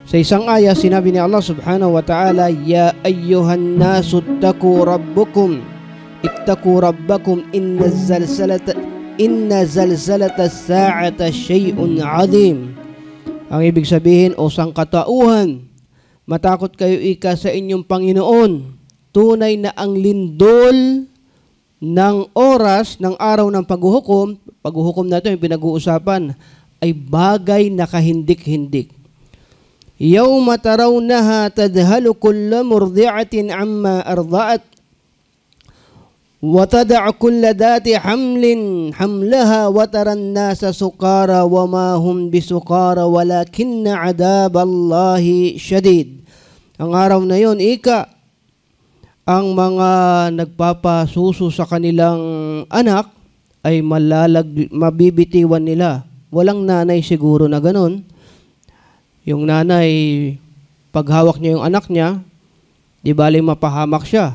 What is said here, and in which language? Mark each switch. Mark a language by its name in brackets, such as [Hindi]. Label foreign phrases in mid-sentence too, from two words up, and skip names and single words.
[Filipino] Sa isang aya, sinabi ni [Arabic] Allah سبحانه وتعالى يا أيها الناس اتقوا ربكم إن زلزلة الساعة شيء عظيم. [Filipino] Ang ibig sabihin, o sangkatauhan, matakot kayo ika sa inyong Panginoon. Tunay na ang lindol ng oras ng araw ng paghuhukom na ito yung pinag-uusapan, ay bagay na kahindik-hindik. [Arabic] يوم ترونها تذهل كل مرضعة عما أرضعت وتضع كل ذات حمل حملها وترى الناس سكارى وما هم بسكارى ولكن عذاب الله شديد. [Filipino] Ang araw na yon, ika, ang mga nagpapasuso sa kanilang anak ay mabibitiwan nila. Walang nanay siguro na ganun. Yung nanay, paghawak niya yung anak niya, di bali mapahamak siya.